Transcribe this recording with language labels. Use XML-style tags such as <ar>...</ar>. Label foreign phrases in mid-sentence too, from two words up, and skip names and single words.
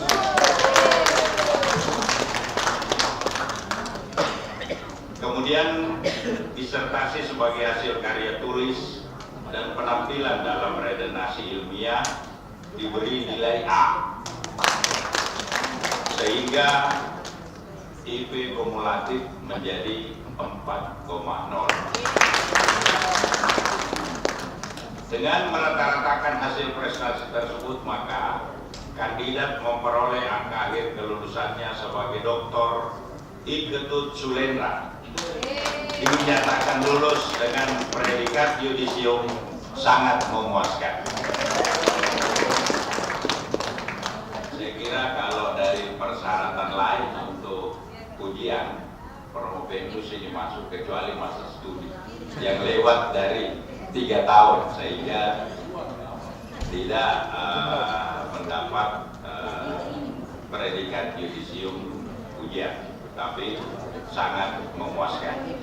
<id>Kemudian disertasi sebagai hasil karya tulis dan penampilan dalam redaksi ilmiah diberi nilai A, sehingga IP kumulatif menjadi 4,0. Dengan merata-ratakan hasil prestasi tersebut, maka kandidat memperoleh angka akhir kelulusannya sebagai Dr. I. Ketut Sulendra dinyatakan lulus dengan predikat yudisium sangat memuaskan. Saya kira kalau dari persyaratan lain untuk ujian Promoventus ini masuk kecuali masa studi yang lewat dari 3 tahun sehingga tidak mendapat predikat yudisium ujian, tapi sangat memuaskan.</id>